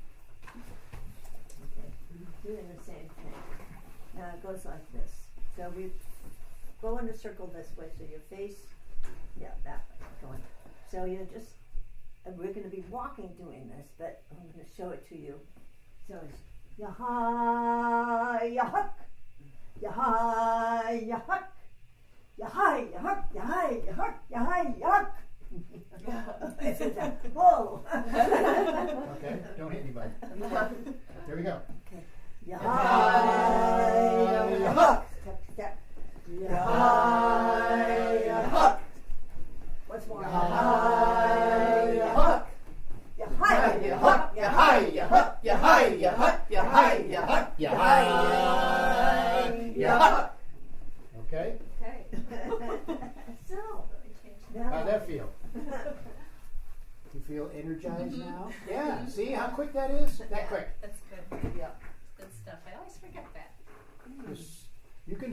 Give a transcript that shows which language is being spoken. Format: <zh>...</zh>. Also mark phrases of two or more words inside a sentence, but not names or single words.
<en>Okay, doing the same thing. Now it goes like this. So we go in a circle this way, so your face, that way, going. So you just, and we're going to be walking doing this, but I'm going to show it to you. So it's ya-hi, ya-huck, ya-hi, ya-huck, ya-hi, ya-huck, ya-hi, ya-huck, ya-hi, ya-huck. It's a whoa. Okay, don't hit anybody. Here we go. Okay. Ya-hi, ya-huck. Step. Ya-hi, ya-huck. What's more? Ya-hi, ya-huck. Ya-hi, ya-huck, ya-hi, ya-huck, ya-hi, ya-huck, ya-hi, ya-huck, ya-hi, ya-huck. Okay? Okay. So, now. How'd that feel? You feel energized now? Yeah. See how quick that is? That quick. That's good. Yeah. Good stuff. I always forget that. You can.</en>